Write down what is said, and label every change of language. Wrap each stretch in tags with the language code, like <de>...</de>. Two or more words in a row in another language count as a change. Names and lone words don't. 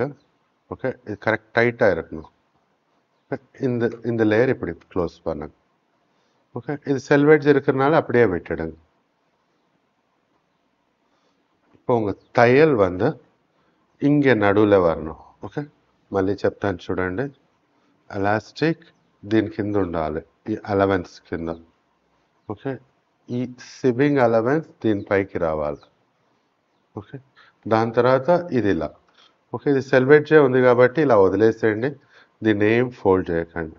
<ta>ஓகே, இது</ta> <en>correct tightஆக</en> <ta>இருக்கணும். இந்த இந்த லேயர் இப்படி க்ளோஸ் பண்ணுங்க. ஓகே, இது செல்வேட்ஸ் இருக்கிறனால அப்படியே விட்டுடுங்க. இப்போ உங்கள் தையல் வந்து இங்கே நடுவில் வரணும்.</ta> <te>ఓకే, మళ్ళీ చెప్తాను చూడండి. ఎలాస్టిక్ దీని కింద ఉండాలి, ఈ అలవెన్స్ కింద. ఓకే, ఈ</te> <en>seaming allowance</en> <te>దీనిపైకి రావాలి. ఓకే, దాని తర్వాత ఇది ఇలా. ఓకే, ఇది సెల్వేట్జే ఉంది కాబట్టి ఇలా వదిలేసేయండి, దీన్ని ఏం ఫోల్డ్ చేయకండి.</te>